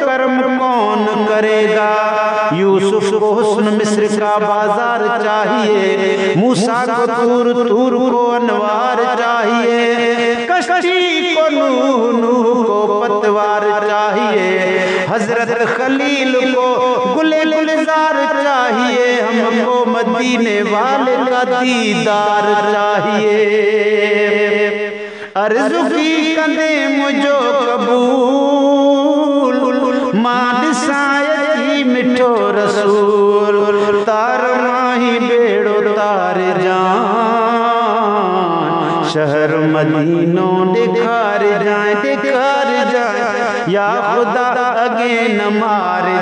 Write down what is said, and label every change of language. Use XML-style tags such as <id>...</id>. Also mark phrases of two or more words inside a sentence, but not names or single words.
<hi>कर्म कौन करेगा यूसुफ को हुस्न मिस्र का बाजार चाहिए मूसा को तूर को अनवार चाहिए कश्ती को नूह को पतवार चाहिए हजरत खलील को गुले गुलजार चाहिए हमको मदीने वाले का दीदार चाहिए</hi> <sd>अर्ज़ु की कंदे मुझो कबूल मां ॾिसां मिठो रसूल तार माही बेड़ो तार जान शहर मदीनो ॾेखार जाए या ख़ुदा अगे न मार</sd>